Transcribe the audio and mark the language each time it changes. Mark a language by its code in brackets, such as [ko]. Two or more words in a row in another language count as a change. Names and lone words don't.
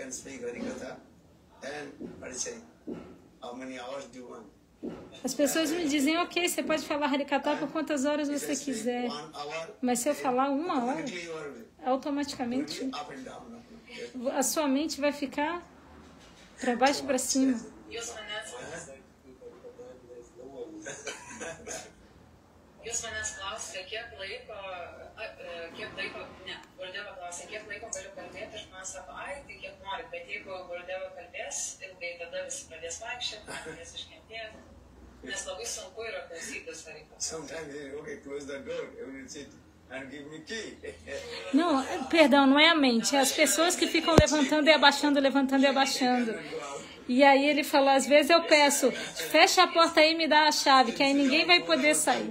[pt] As pessoas me dizem, ok, você pode falar Harikatha por quantas horas você quiser. Mas se eu falar 1 hora, automaticamente a sua mente vai ficar para baixo e para cima. [lt] Jūs manęs klausite, kiek laiko Gurudeva klausė, kiek laiko galiu kalbėti, ir man sako, ai, tai kiek nori, bet jeigu Gurudeva kalbės ilgai, tada visi pradės vaikščioti, pradės iškentėti, nes labai sunku yra klausytis Harikatha. [pt] Não, perdão, não é a mente, é as pessoas que ficam levantando e abaixando, levantando e abaixando. E aí ele fala, às vezes eu peço, fecha a porta aí e me dá a chave, que aí ninguém vai poder sair.